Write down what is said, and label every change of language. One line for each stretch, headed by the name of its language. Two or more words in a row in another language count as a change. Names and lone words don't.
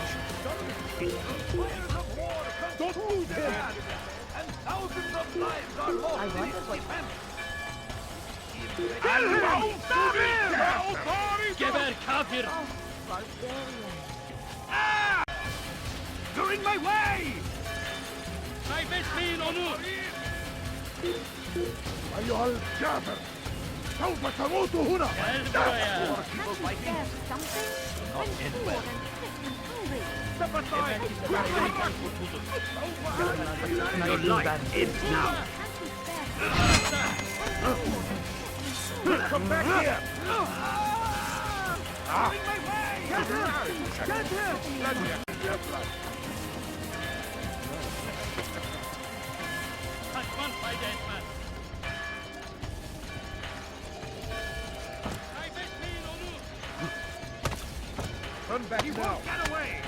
English: Don't lose him! And thousands of lives are lost. I wonder what... Kill him! Stop him!
Turkish: Geber kafir!
English: Barbarian. Ah! You're in my way!
Turkish: Kaybetmeyin onu!
Arabic: أيها الكافر سوف تموت هنا.
Turkish: Gel buraya!
English: There's something when poor and sick and hungry. Step aside! Your life ends now! Come back here! In my way! Get him! Get him!
Turkish: Kaçman fayda etmez. Kaybetmeyin onu!
English: Turn back He now. won't get away!